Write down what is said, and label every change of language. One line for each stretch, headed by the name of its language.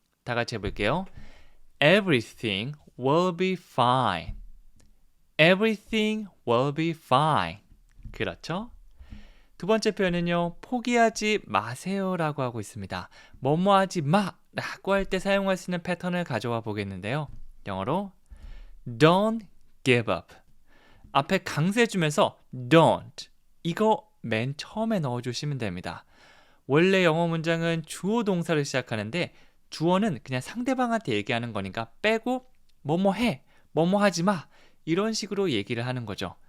Korean: 다 같이 해볼게요.
English: Everything will be fine. Everything will be fine.
Korean: 그렇죠? 두 번째 표현은요. 포기하지 마세요라고 하고 있습니다. 뭐뭐 하지 마 라고 할 때 사용할 수 있는 패턴을 가져와 보겠는데요.
English: 영어로 Don't give up.
Korean: 앞에 강세 주면서 don't 이거 맨 처음에 넣어주시면 됩니다. 원래 영어 문장은 주어 동사를 시작하는데 주어는 그냥 상대방한테 얘기하는 거니까 빼고 뭐뭐 해, 뭐뭐 하지 마 이런 식으로 얘기를 하는 거죠.